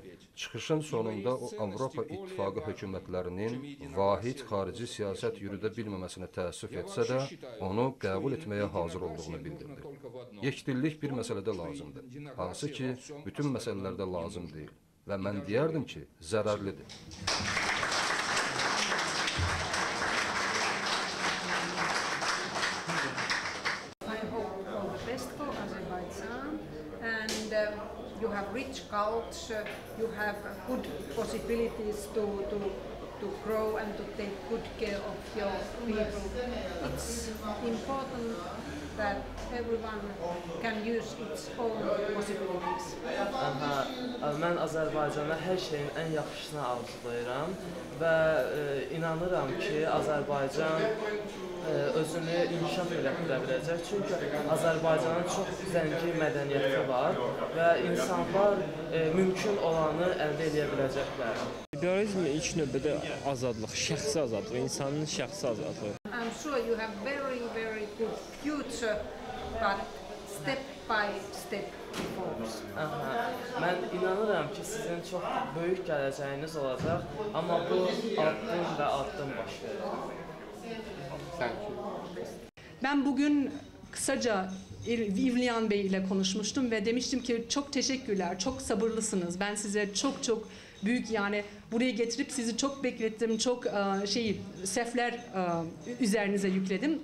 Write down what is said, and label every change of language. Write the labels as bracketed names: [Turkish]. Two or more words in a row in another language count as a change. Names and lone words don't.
[Azerbaijani] Çıxışın sonunda o Avropa İttifaqı hökumətlərinin vahid xarici siyasət yürüdə bilməməsinə təəssüf etsə də, onu qəbul etməyə hazır olduğunu bildirdi. Yekdillik bir məsələdə lazımdır, hansı ki, bütün məsələlərdə lazım deyil və mən deyərdim ki, zərərlidir. [English] You have rich culture, you have good possibilities to grow and to take good care of your people. It's important that everyone can use its own possibilities. [Azerbaijani] Mən Azərbaycana hər şeyin ən yaxşısını arzulayıram və inanıram ki, Azərbaycan özünü inkişaf etdirə biləcək. Çünki Azərbaycanın çox zəngin mədəniyyəti var və insanlar mümkün olanı əldə edə biləcəklər. Liberalizm ilk növbədə azadlıq, şəxsi azadlıq, insanın şəxsi azadlığı. [English] I'm sure you have very good future, but step by step reforms. [Azerbaijani] Mən inanıram ki, sizin çox böyük gələcəyiniz olacaq, amma bu addım və addım baş verir. [Turkish] Ben bugün kısaca İvliyan Bey ile konuşmuştum ve demiştim ki çok teşekkürler, çok sabırlısınız. Ben size çok büyük, yani buraya getirip sizi çok beklettim, çok sefler üzerinize yükledim.